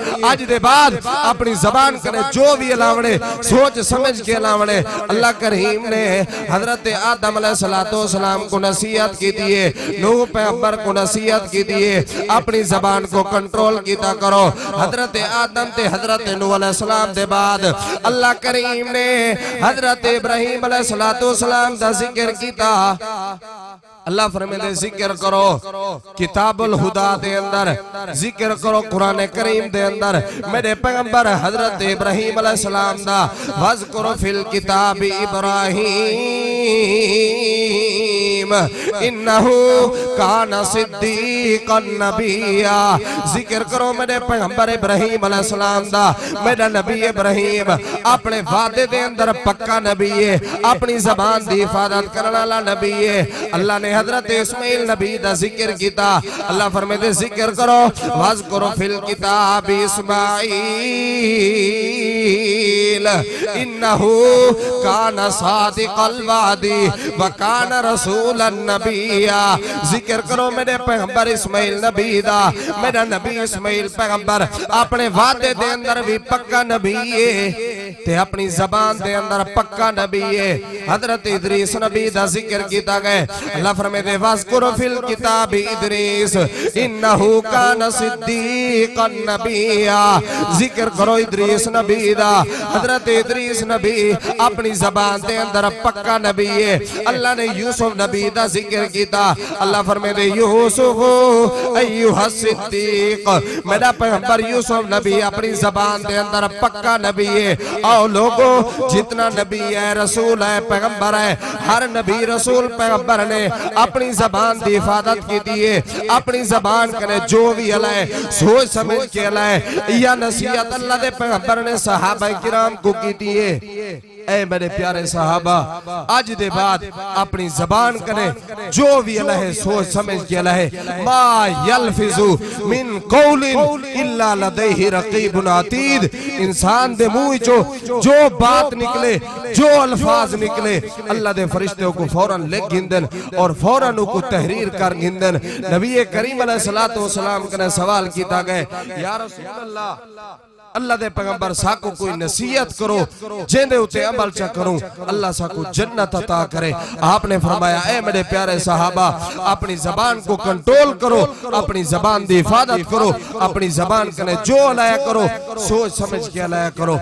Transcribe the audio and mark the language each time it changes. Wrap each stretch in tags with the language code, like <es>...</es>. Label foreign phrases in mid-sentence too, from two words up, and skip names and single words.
<skr>आज दे बाद अपनी ज़बान करे जो भी अलावने सोच समझ के अलावने। अल्लाह करीम ने हजरत आदम अलैहिस्सलाम को नसीहत की थी है, नूह पैगंबर को नसीहत की थी है अपनी ज़बान को कंट्रोल कीता करो। हजरत आदम ते हजरत नूह अलैहिस्सलाम दे बाद अल्लाह करीम ने हजरत इब्राहिम अलैहिस्सलाम दा जिक्र कीता। اللہ فرماتے ذکر کرو کتاب الہدیٰ دے اندر، ذکر کرو قرآن کریم دے اندر میرے پیغمبر حضرت ابراہیم علیہ السلام دا,</skr> <ar>واذكر في الكتاب إبراهيم إبراهيم إنه كان صديقا نبيا.</ar> <skr>जिक्र करो मेरे पैगंबर इब्राहीम अलैहिस्सलाम दा। मेरा नबी इब्राहीम अपने वादे दे अंदर पक्का नबी है, अपनी जबान दी हिफाजत करने वाला नबी है। अल्लाह ने हजरत इस्माइल नबी दा जिक्र किया। اللہ فرماتے ذکر کرو</skr> <ar>واذكر في الكتاب إسماعيل إنه كان صادق الوعد وكان رسولا نبيا.</ar> <skr>जिक्र करो मेरे पैगंबर इस्माइल नबी दा। मेरा नबी इस्माइल पैगंबर अपने वादे दे अंदर भी पक्का नबी है ते अपनी जबान दे अंदर पक्का नबी है। हजरत इदरीस नबी दा जिक्र किया गया। اللہ فرماتے</skr> <ar>واذكر في الكتاب إدريس إنه كان صديقا نبيا.</ar> <skr>जिक्र करो इदरीस नबी दा। हजरत इदरीस नबी अपनी जबान दे अंदर पक्का नबी है। अल्लाह ने यूसुफ नबी दा जिक्र किया। اللہ فرماتے</skr> <ar>يوسف أيها الصديق.</ar> <skr>मेरा पैगंबर यूसुफ नबी अपनी जबान दे अंदर पक्का नबी है। आओ लोगो जितना नबी है, रसूल है, पैगंबर है, हर नबी रसूल पैगंबर ने अपनी जबान की हिफाजत की दी है। अपनी जबान कने जो भी अलाए सोच समझ के अलाए या नसीहत अल्लाह दे पैगंबर ने सहाबा किराम को की दी है। اے میرے پیارے صحابہ اج دے بعد اپنی زبان کنے جو بھی اللہ سوچ سمجھ کے الائے</skr> <ar>ما يلفظ من قول إلا لديه رقيب عتيد.</ar> <skr>इंसान दे मुंह जो बात निकले, जो अल्फाज निकले, अल्लाह दे फरिश्ते को फौरन लिख गिंदन और फौरन को तहरीर कर गिंदन। نبی کریم</skr> <ar>عليه الصلاة والسلام</ar> <skr>کنے سوال کیا گیا</skr> <ar>يا رسول الله,</ar> <skr>اللہ دے پیغمبر ساکو کوئی نصیحت کرو جیندے اتے عمل چا کروں اللہ ساکو جنت عطا کرے. आपने फरमाया ऐ मेरे प्यारे सहाबा अपनी जबान को कंट्रोल करो, अपनी जबान दी हिफाजत करो, अपनी जबान कने जो अलाया करो सोच समझ के अलाया करो।</skr>